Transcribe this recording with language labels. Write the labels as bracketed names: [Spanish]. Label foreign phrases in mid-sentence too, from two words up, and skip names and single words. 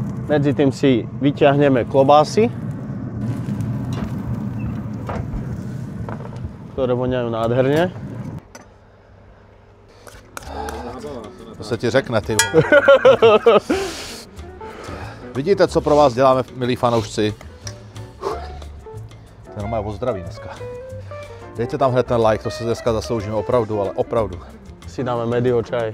[Slovak] Medzi tým si vyťahneme klobásy, ktoré voňajú nádherne. [Czech] To se ti řekne, ty. Vidíte, co pro vás děláme, milí fanoušci? To je o zdraví dneska. Dejte tam hned ten like, to se dneska zasloužíme opravdu, ale opravdu. [Slovak] Si dáme medio čaj.